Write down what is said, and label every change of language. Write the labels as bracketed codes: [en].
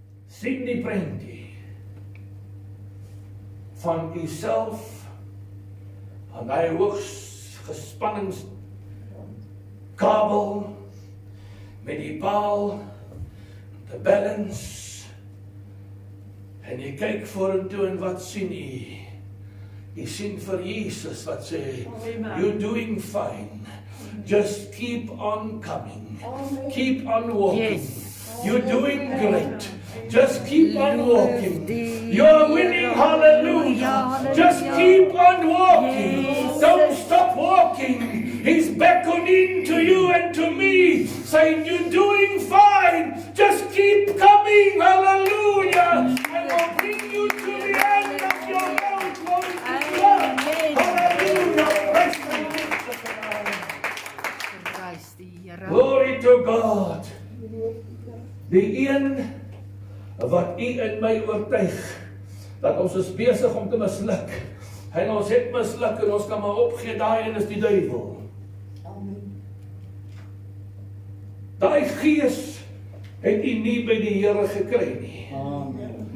[af] Sien die prentjie van uself aan daai hoogs gespanningskabel met die paal, [en] the balance, [af] en jy kyk vorentoe en wat sien jy? Jy sien vir Jesus wat sê, [en] you're doing fine, just keep on coming, keep on walking, you're doing great, just keep on walking, you're winning, hallelujah, just keep on walking, don't stop walking. He's beckoning to you and to me, saying, you're doing fine, just keep coming, hallelujah, I will bring you to the end of your road, glory to God, hallelujah, [af] Prys die Here. [en] glory to God. [af] Die een wat u in my oortuig, dat ons is besig om te misluk, en ons het misluk en ons kan maar opgee, daai een is die duivel. Daai gees het u nie by die Here gekry nie.